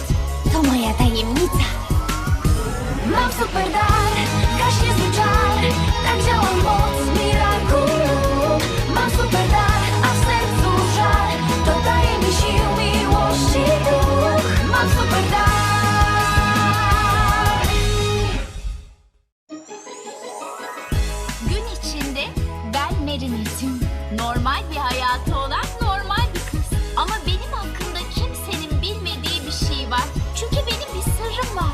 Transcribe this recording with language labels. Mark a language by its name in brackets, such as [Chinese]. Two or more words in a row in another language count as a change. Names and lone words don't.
[Polish] To moja tajemnica. Mam super dar, gaśnie zły czar. Tak działa moc Miraculum. Mam super dar, a w sercu żar. To daje mi sił, miłości duch. Mam super dar. [Turkish] Gün içinde ben Marinette'im. Normal bir hayatı olan normal bir kız. Ama benim hakkında kimsenin bilmediği bir şey var. Çünkü benim bir sırrım var.